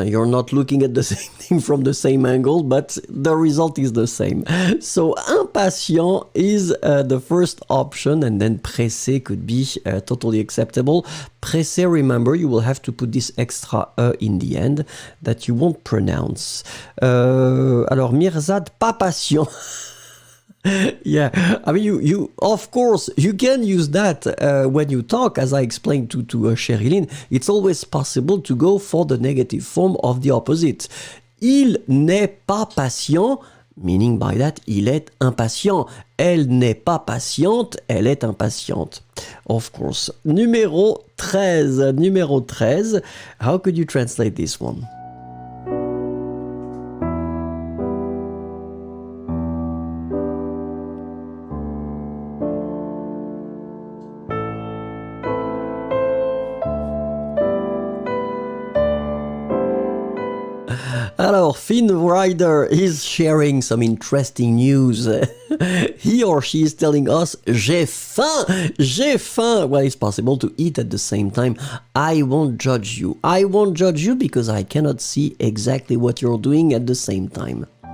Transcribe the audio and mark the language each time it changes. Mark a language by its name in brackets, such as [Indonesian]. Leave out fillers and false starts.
[English] You're not looking at the same thing from the same angle, but the result is the same. So, impatient is the first option, and then pressé could be totally acceptable. Pressé, remember, you will have to put this extra E in the end that you won't pronounce. [French] Alors, Mirzad, pas patient. [English] Yeah, I mean, you of course, you can use that when you talk, as I explained to Sherilyn. It's always possible to go for the negative form of the opposite. [French] Il n'est pas patient, [English] meaning by that, [French] il est impatient. Elle n'est pas patiente, elle est impatiente. [English] Of course. [French] Numéro 13. [English] How could you translate this one? Alors, Finn Rider is sharing some interesting news. He or she is telling us, [French] j'ai faim, j'ai faim. [English] Well, it's possible to eat at the same time. I won't judge you. I won't judge you because I cannot see exactly what you're doing at the same time.